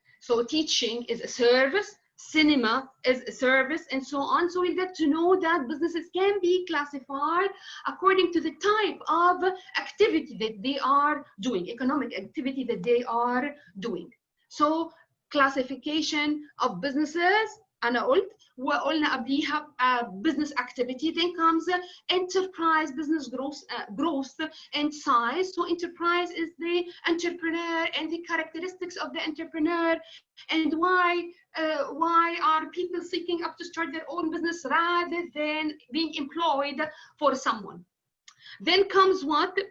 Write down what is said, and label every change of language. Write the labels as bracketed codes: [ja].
[en] So teaching is a service, cinema is a service, and so on. So we get to know that businesses can be classified according to the type of activity that they are doing, economic activity that they are doing. So classification of businesses. [ar] أنا قلت وقلنا قبليها [en] business activity. Then comes enterprise business growth and size. So enterprise is the entrepreneur and the characteristics of the entrepreneur, and why are people seeking up to start their own business rather than being employed for someone. Then comes what?